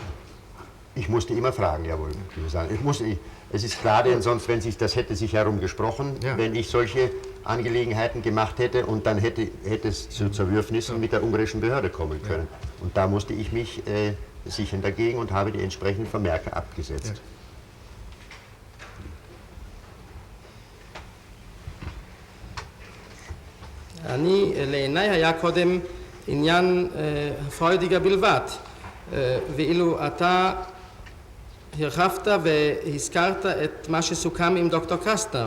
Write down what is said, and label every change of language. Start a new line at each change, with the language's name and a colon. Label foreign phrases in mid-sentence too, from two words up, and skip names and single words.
German: Ich musste immer fragen, jawohl. Es ist klar, denn sonst, das hätte sich herumgesprochen, wenn ich solche Angelegenheiten gemacht hätte und dann hätte es zu Zerwürfnissen mit der ungarischen Behörde kommen können. Und da musste ich mich sichern dagegen und habe die entsprechenden Vermerke abgesetzt.
Hebrew: אני, לעיניי היה קודם עניין פרוידיגר בלבד, ואילו אתה הרחבת והזכרת את מה שסוכם עם דוקטור קסטנר.